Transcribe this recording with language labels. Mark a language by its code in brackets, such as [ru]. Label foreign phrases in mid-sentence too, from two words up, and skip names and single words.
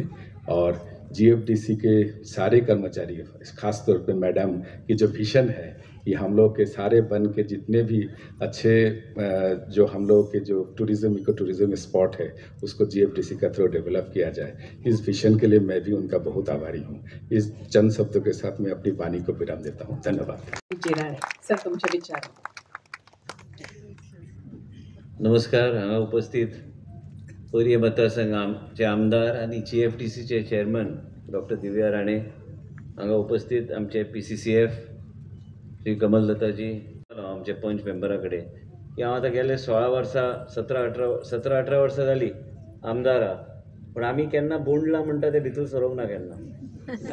[hi] और जीएफडीसी के सारे कर्मचारी, खास तौर पे मैडम की जो विजन है कि हम लोग के सारे वन के जितने भी अच्छे जो हम लोग के जो [en] tourism, eco tourism spot [hi] है, उसको जीएफडीसी का थ्रू डेवलप किया जाए, इस विजन के लिए मैं भी उनका बहुत आभारी हूँ। इस चंद शब्दों के साथ मैं अपनी वाणी को विराम देता हूँ। धन्यवाद। [kok] सर, तुमचे विचार। नमस्कार. हांगा उपस्थित पर्ये मतदारसंघाचे आमदार आणि जीएफडीसीचे चेअरमन डॉक्टर दिव्या राणे, हांगा उपस्थित आमचे पीसीसीएफ श्री कमलदत्ताजी, आमचे पंच मेंबरा कडेन की हांव आतां गेले 16 वर्सां 17-18 वर्सां जालीं आमदार हा, पूण आमी केन्ना बोंडला म्हणटा ते भितर सरोंक ना केन्ना.